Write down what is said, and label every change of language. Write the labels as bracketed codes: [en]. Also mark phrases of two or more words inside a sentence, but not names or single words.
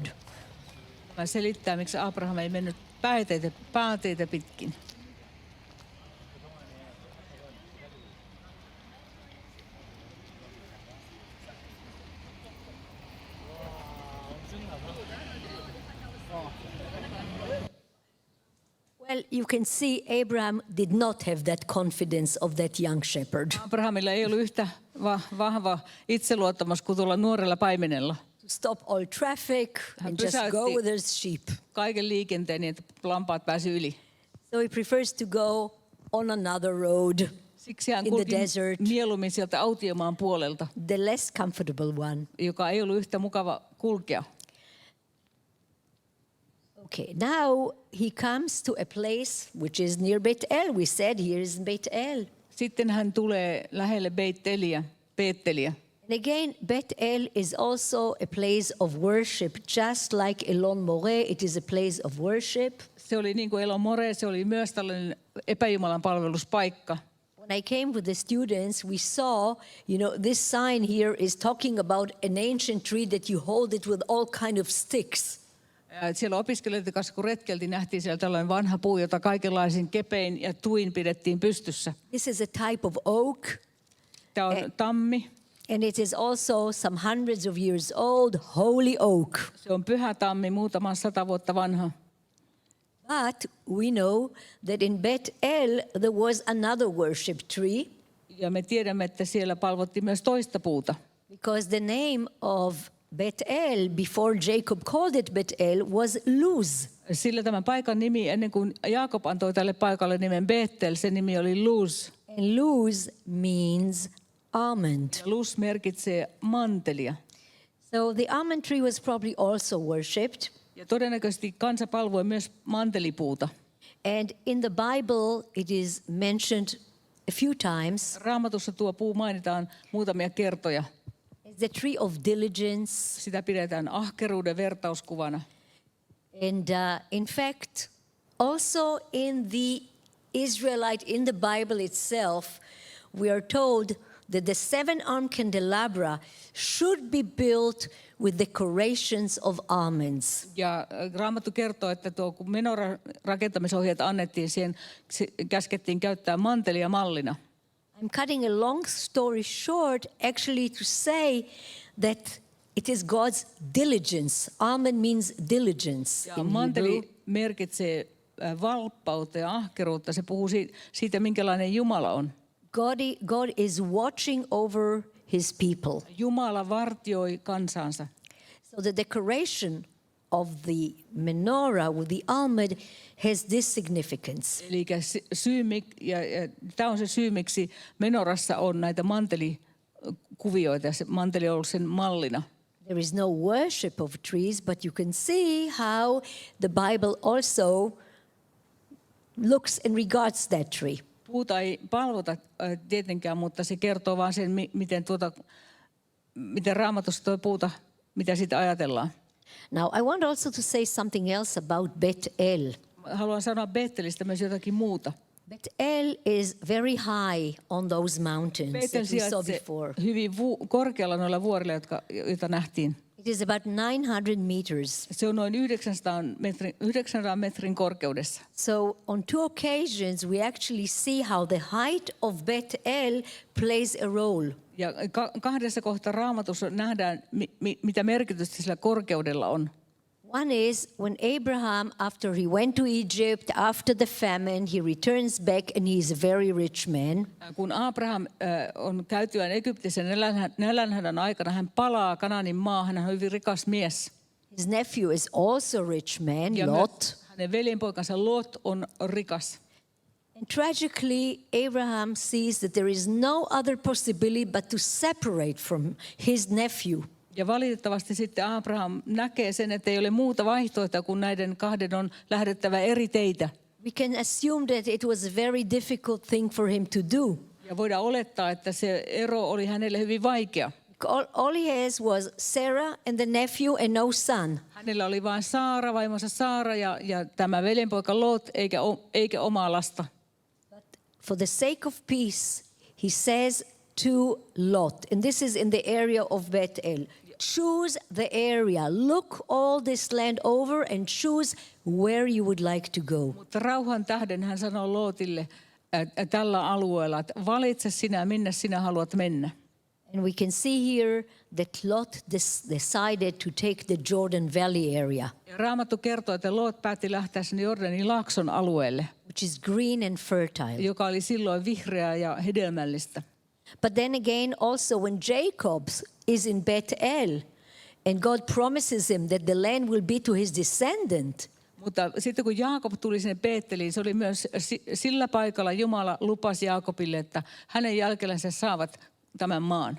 [fi] Tämä selittää, miksi Abraham ei mennyt pääteitä pitkin. [en] Well, you can see Abraham did not have that confidence of that young shepherd. [fi] Abrahamilla ei ollut yhtä vahva itseluottamus kuin tuolla nuorella paimenella. [en] To stop all traffic and just go with his sheep. [fi] Kaiken liikenteen niin, että lampaat pääsi yli. [en] So he prefers to go on another road. [fi] Siksi hän [en] in [fi] kulki [en] the desert. [fi] mieluummin sieltä autiomaan puolelta, [en] The less comfortable one. [fi] joka ei ollut yhtä mukava kulkea. [en] Okay, now he comes to a place which is near Beit El. We said here is Beit El. [fi] Sitten hän tulee lähelle Beetteliä. [en] And again, Beit El is also a place of worship, just like Elon Moreh, it is a place of worship. [fi] Se oli niin kuin Elon Moreh, se oli myös tällainen epäjumalan palveluspaikka. [en] When I came with the students, we saw, this sign here is talking about an ancient tree that you hold it with all kind of sticks. [fi] Siellä opiskelijoiden kanssa, kun retkeltiin, nähtiin siellä tällainen vanha puu, jota kaikenlaisin kepein ja tuin pidettiin pystyssä. [en] This is a type of oak. [fi] Tämä on tammi. [en] And it is also some hundreds of years old, holy oak. [fi] Se on pyhä tammi, muutaman 100 vuotta vanha. [en] But we know that in Beit El there was another worship tree. [fi] Ja me tiedämme, että siellä palvottiin myös toista puuta. [en] Because the name of Beit El, before Jacob called it Beit El, was Luz. [fi] Sillä tämän paikan nimi, ennen kuin Jaakob antoi tälle paikalle nimen Beettel, se nimi oli Luz. [en] And Luz means almond. [fi] Luz merkitsee mantelia. [en] So the almond tree was probably also worshipped. [fi] Ja todennäköisesti kansa palvoi myös mantelipuuta. [en] And in the Bible it is mentioned a few times. [fi] Raamatussa tuo puu mainitaan muutamia kertoja. [en] It's the tree of diligence. [fi] Sitä pidetään ahkeruuden vertauskuvana. [en] And in fact, also in the Bible itself, we are told that the 7-armed candelabra should be built with decorations of almonds. [fi] Ja Raamattu kertoo, että kun menoran rakentamisohjeet annettiin, siihen käskettiin käyttää mantelia mallina. [en] I'm cutting a long story short, actually to say that it is God's diligence. Almond means diligence. [fi] Ja manteli merkitsee valppautta ja ahkeruutta. Se puhuu siitä, minkälainen Jumala on. [en] God is watching over his people. [fi] Jumala vartioi kansansa. [en] So the decoration of the menorah with the almond has this significance. [fi] Eli tämä on se syy, miksi menorassa on näitä mantelikuvioita ja se manteli on ollut sen mallina. [en] There is no worship of trees, but you can see how the Bible also looks and regards that tree. [fi] Puuta ei palvota tietenkään, mutta se kertoo vaan sen, miten Raamatussa tuo puuta, mitä siitä ajatellaan. [en] Now, I want also to say something else about Beit El. [fi] Haluan sanoa Beettelistä myös jotakin muuta. [en] Beit El is very high on those mountains [fi] Beettel [en] that we saw [fi] sijaitsee [en] before. [fi] hyvin korkealla noilla vuorilla, joita nähtiin. [en] It is about 900 meters. [fi] Se on noin 900 metrin korkeudessa. [en] So on 2 occasions we actually see how the height of Beit El plays a role. [fi] Ja kahdessa kohtaa Raamatussa nähdään, mitä merkitystä sillä korkeudella on. [en] One is when Abraham, after he went to Egypt, after the famine, he returns back and he is a very rich man. [fi] Kun Abraham on käytyään Egyptissä nälänhädän aikana, hän palaa Kanaanin maahan, hän on hyvin rikas mies. [en] His nephew is also a rich man, [fi] Ja [en] Lot. [fi] hänen veljenpoikansa Lot on rikas. [en] And tragically, Abraham sees that there is no other possibility but to separate from his nephew. [fi] Ja valitettavasti sitten Abraham näkee sen, että ei ole muuta vaihtoehtoa, kun näiden kahden on lähdettävä eri teitä. [en] We can assume that it was a very difficult thing for him to do. [fi] Ja voidaan olettaa, että se ero oli hänelle hyvin vaikea. [en] All he has was Sarah and the nephew and no son. [fi] Hänellä oli vain Saara, vaimonsa Saara ja tämä veljenpoika Lot, eikä omaa lasta. [en] But for the sake of peace, he says to Lot, and this is in the area of Bethel, choose the area, look all this land over and choose where you would like to go. [fi] Mutta rauhan tähden hän sanoi Lotille tällä alueella, että valitse sinä, minne sinä haluat mennä. [en] And we can see here that Lot decided to take the Jordan Valley area, [fi] Ja Raamattu kertoo, että Lot päätti lähteä sinne Jordanin laakson alueelle, [en] which is green and fertile. [fi] joka oli silloin vihreää ja hedelmällistä. [en] But then again, also when Jacob is in Bethel, and God promises him that the land will be to his descendant, [fi] Mutta sitten kun Jaakob tuli sinne Beetteliin, se oli myös sillä paikalla Jumala lupasi Jaakobille, että hänen jälkelänsä saavat tämän maan.